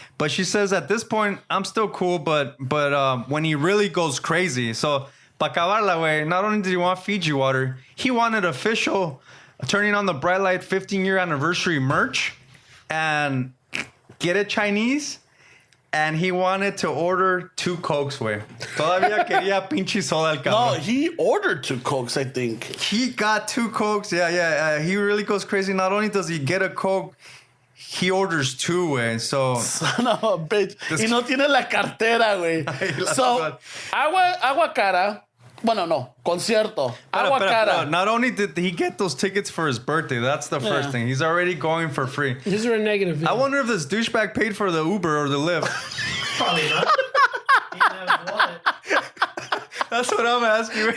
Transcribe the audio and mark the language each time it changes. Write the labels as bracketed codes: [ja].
[en] But she says at this point, I'm still cool, but when he really goes crazy. So, [es] pa acabarla, [en] way, not only did he want Fiji water, he wanted official turning on the bright light 15-year anniversary merch and get it Chinese. And he wanted to order 2 Cokes, way. [es] Todavía quería pinche soda el cabrón. [en] No, he ordered 2 Cokes, I think. He got 2 Cokes. Yeah. He really goes crazy. Not only does he get a Coke, he orders 2, way. So Son of a bitch. [es] Y no tiene la cartera, güey. So, agua cara. Bueno, no. Concierto. Agua cara. [en] Not only did he get those tickets for his birthday, that's the first thing. He's already going for free. These are a negative. I wonder if this douchebag paid for the Uber or the Lyft. Probably not. He didn't have a wallet. That's what I'm asking.